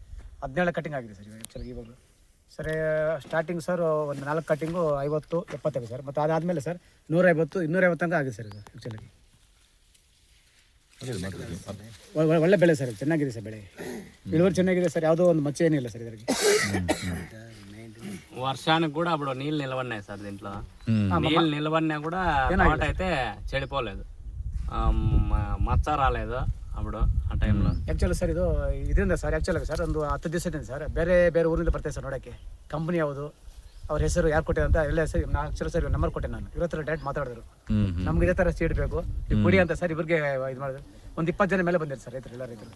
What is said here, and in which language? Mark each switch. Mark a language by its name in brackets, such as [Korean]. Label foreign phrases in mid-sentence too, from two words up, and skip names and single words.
[Kannada] 17 ಕಟ್ಟಿಂಗ್ ಆಗಿದೆ ಸರ್ ಆ್ಯಕ್ಚುಲಿ ಇವಾಗಲೂ ಸರ್. ಸ್ಟಾರ್ಟಿಂಗ್ ಸರ್ ಒಂದು 4 ಕಟ್ಟಿಂಗು 50-75 ಸರ್. ಮತ್ತು ಅದಾದಮೇಲೆ ಸರ್ 150-250 ತನಕ ಆಗಿದೆ ಸರ್. ಇದು ಆ್ಯಕ್ಚುಲಾಗಿ ಒಳ್ಳೆ ಬೆಳೆ ಸರ್, ಚೆನ್ನಾಗಿದೆ ಸರ್ ಬೆಳೆ. ಇಳುವರಿ ಚೆನ್ನಾಗಿದೆ ಸರ್, ಯಾವುದೋ ಒಂದು ಮಚ್ಚೆ ಏನಿಲ್ಲ ಸರ್ ಇದರಲ್ಲಿ. [Telugu] వర్షానికి కూడా అప్పుడు నీళ్ళు నిలవన్నాయి సార్. దీంట్లో నీళ్ళు నిలవన్నా కూడా తోట అయితే చెడిపోలేదు, మచ్చ రాలేదు అప్పుడు ఆ టైంలో. [Kannada] ಆ್ಯಕ್ಚುಲಿ ಸರ್ ಇದು ಇದರಿಂದ ಸರ್ ಆ್ಯಕ್ಚುಲಾಗಿ ಸರ್ ಒಂದು 10 ದಿವಸದಿಂದ ಸರ್ ಬೇರೆ ಊರಿಂದ ಬರ್ತಾರೆ ಸರ್ ನೋಡೋಕ್ಕೆ. ಕಂಪ್ನಿ ಯಾವುದು, ಅವ್ರ ಹೆಸರು ಯಾರು ಕೊಟ್ಟೆ ಅಂತ ಎಲ್ಲ ಸರ್. ನಾನು ಆ್ಯಕ್ಚುಲಿ ಸರ್ ನಂಬರ್ ಕೊಟ್ಟೆ, ನಾನು ಇವ್ರ ಹತ್ರ ಡೈರೆಕ್ಟ್ ಮಾತಾಡಿದ್ರು. ನಮ್ಗೆ ಇದೇ ಥರ ಸೀಡ್ ಬೇಕು ಕೊಡಿ ಅಂತ ಸರ್. ಇವ್ರಿಗೆ ಇದು ಮಾಡಿದ್ರು. ಒಂದು 20 ಜನ ಮೇಲೆ ಬಂದಿರು ಸರ್ ರೈತರು, ಎಲ್ಲ ರೈತರು.